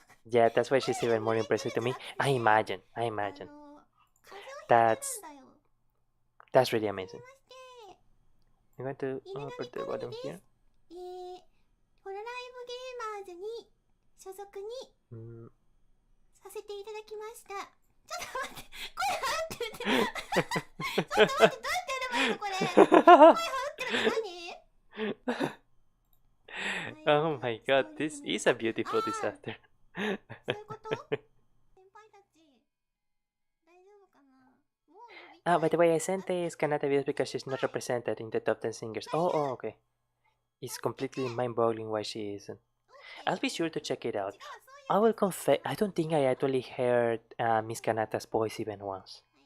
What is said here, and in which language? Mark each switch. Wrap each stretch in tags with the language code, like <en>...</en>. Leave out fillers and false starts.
<en>Yeah, that's why she's even more impressive to me. I imagine. That's really amazing. I'm going to put the volume here.</en> <ja>ホロライブゲーマーズに所属にさせていただきました。ちょっと待って、声張ってる。ちょっと待って、どうやってやればいいのこれ。声張ってるって何？</ja> <en>Oh my god, this is a beautiful disaster.</en> <ja>そういうこと先輩たち、大丈夫かなもう呼び</ja> <en>By the way, I sent this Kanata videos because she's not represented in the top 10 singers. Oh, okay. It's completely mind-boggling why she isn't. I'll be sure to check it out. I will confess, I don't think I actually heard Miss Kanata's voice even once.</en>